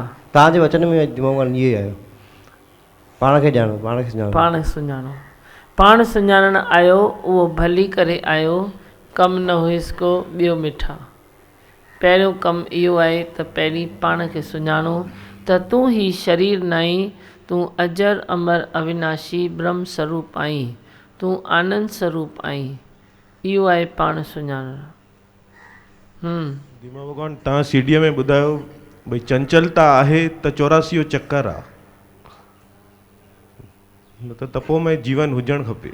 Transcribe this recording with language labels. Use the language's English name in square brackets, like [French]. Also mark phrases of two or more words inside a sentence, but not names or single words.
[Sindhi] तव्हांजे वचन में भगवान इहे आयो, पाण खे ॼाणो, पाण खे सुञाणो, पाण सुञाणो, पाण सुञाणण आयो, उहो भली करे आयो, कमु न हुयसि को ॿियो मिठा। पहिरियों कमु इहो आहे त पहिरीं पाण खे सुञाणो त तूं ही शरीर न आहीं, तूं अजर अमर अविनाशी ब्रह्म स्वरूप आहीं, तूं आनंद स्वरूप आहीं। इहो आहे पाण सुञाणण। दीमा भॻवान, तव्हां सीडीअ में ॿुधायो भई चंचलता आहे त 84 चक्कर आहे, न त तपोमय जीवन हुजणु खपे।